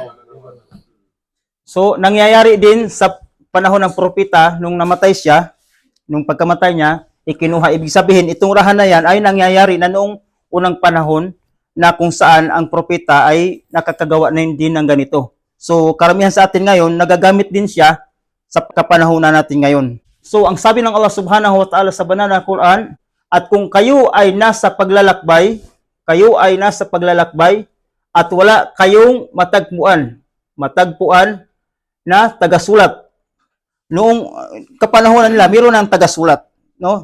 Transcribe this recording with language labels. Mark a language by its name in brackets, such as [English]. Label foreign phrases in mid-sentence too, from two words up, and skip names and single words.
[Filipino] So, nangyayari din sa panahon ng propeta, nung namatay siya, nung pagkamatay niya, ikinuha. Ibig sabihin, itong rahan na yan ay nangyayari na noong unang panahon na kung saan ang propeta ay nakakagawa na din ng ganito. So, karamihan sa atin ngayon, nagagamit din siya sa kapanahonan natin ngayon. So, ang sabi ng Allah [Arabic] سبحانه وتعالى [Filipino] sa banal na Quran, at kung kayo ay nasa paglalakbay at wala kayong matagpuan na tagasulat. Noong kapanahonan nila, meron ng tagasulat, no?